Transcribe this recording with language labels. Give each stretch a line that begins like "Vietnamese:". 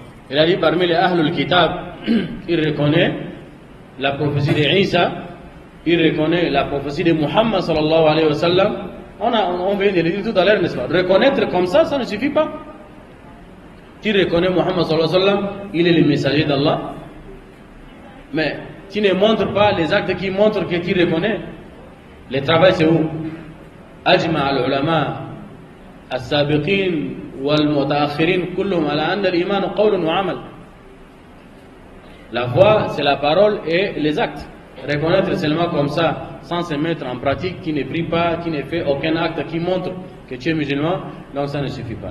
French: Il a dit parmi les Ahlul Kitab, il reconnaît la prophétie d'Isa, il reconnaît la prophétie de Muhammad sallallahu alayhi wa sallam. On vient de le dire tout à l'heure, n'est-ce pas? Reconnaître comme ça ne suffit pas. Tu reconnais Muhammad sallallahu alayhi wa sallam, il est le messager d'Allah. Mais tu ne montres pas les actes qui montrent que tu reconnais. Le travail c'est où?
Arabic: Ajma al-ulama السابقين والمتأخرين كلهم على أن الإيمان قول وعمل.
French: La foi, c'est la parole et les actes. Reconnaître seulement comme ça, sans se mettre en pratique, qui ne prie pas, qui ne fait aucun acte qui montre que tu es musulman, donc ça ne suffit pas.